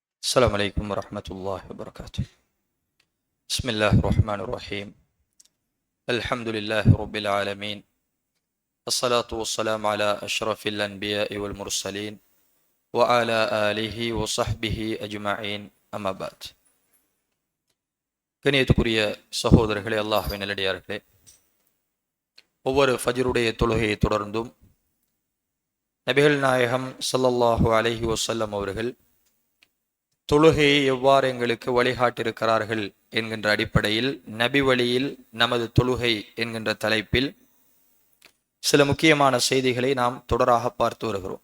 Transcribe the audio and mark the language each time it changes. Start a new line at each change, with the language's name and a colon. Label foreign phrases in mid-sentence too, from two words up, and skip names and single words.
Arabic: السلام عليكم ورحمة الله وبركاته. بسم الله الرحمن الرحيم. الحمد لله رب العالمين. الصلاة والسلام على أشرف الأنبياء والمرسلين وعلى آله وصحبه أجمعين. أما بعد.
Tamil: கணியத்துக்குரிய சகோதரர்களே, அல்லாஹ்வின் நல்லடியார்களே, ஒவ்வொரு ஃபஜ்ருடைய தொழுகையை தொடர்ந்தும் நபிகள் நாயகம்
Arabic: صلى الله عليه وسلم
Tamil: அவர்கள் தொழுகையை எவ்வாறு எங்களுக்கு வழிகாட்டியிருக்கிறார்கள் என்கின்ற அடிப்படையில் நபி வழியில் நமது தொழுகை என்கின்ற தலைப்பில் சில முக்கியமான செய்திகளை நாம் தொடராக பார்த்து வருகிறோம்.